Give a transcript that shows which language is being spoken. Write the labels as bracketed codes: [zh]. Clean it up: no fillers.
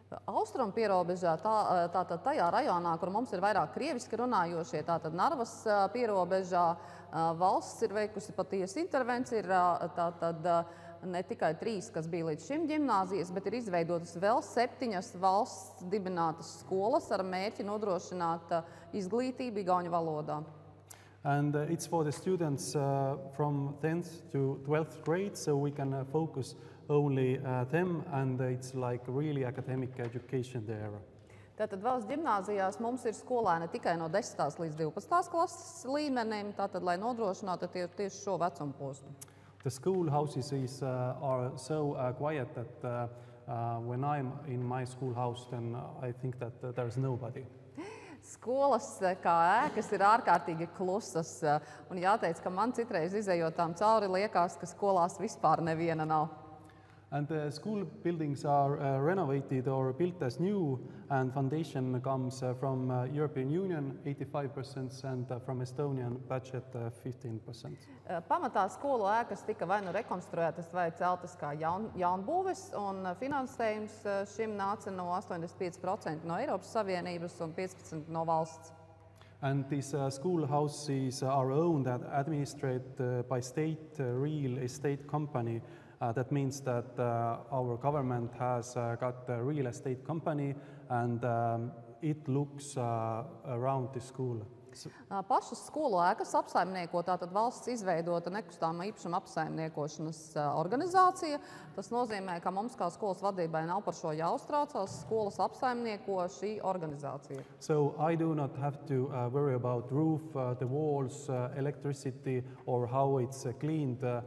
[lv] Austrum pierobežā, tātad tajā rajonā, kur mums ir vairāk krieviski runājošie, tātad Narvas pierobežā, valsts ir veikusi patiesi intervenciju, ir tātad ne tikai 3, kas bija līdz šim ģimnāzijas, bet ir izveidotas vēl 7 valsts dibinātas skolas ar mērķi nodrošināt izglītību igauņu valodā. [en] And it's for the students from 10th to 12th grade, so we can focus only them, and it's like really academic education there. [lv] Tātad valsts ģimnāzijās mums ir skolēni tikai no 10. līdz 12. klases līmenim, tātad, lai nodrošinātu tieši šo vecumu posmu. [en] The schoolhouses are so quiet that when I'm in my schoolhouse, then I think that there's nobody. [lv] Skolas kā ēkas ir ārkārtīgi klusas, un jāteic, ka man citreiz izejot tām cauri liekas, ka skolās vispār neviena nav. [en] And the school buildings are renovated or built as new, and foundation comes from European Union 85% and from Estonian budget 15%. [lv] Pamatā skolu ēkas tika vai nu rekonstruētas vai celtas kā jaunbūves, un finansējums šim nāca no 85% no Eiropas Savienības un 15% no valsts. [en] And these schoolhouses are owned and administered by state real estate company. That means that our government has got a real estate company, and it looks around the school. [lv] Pašas skolu ēkas apsaimnieko tātad valsts izveidota nekustamā īpašuma apsaimniekošanas organizācija. Tas nozīmē, ka mums kā skolas vadībai nav par šo jāuztraucās. Skolas apsaimnieko šī organizācija. [en] So I do not have to worry about roof, the walls, electricity, or how it's cleaned.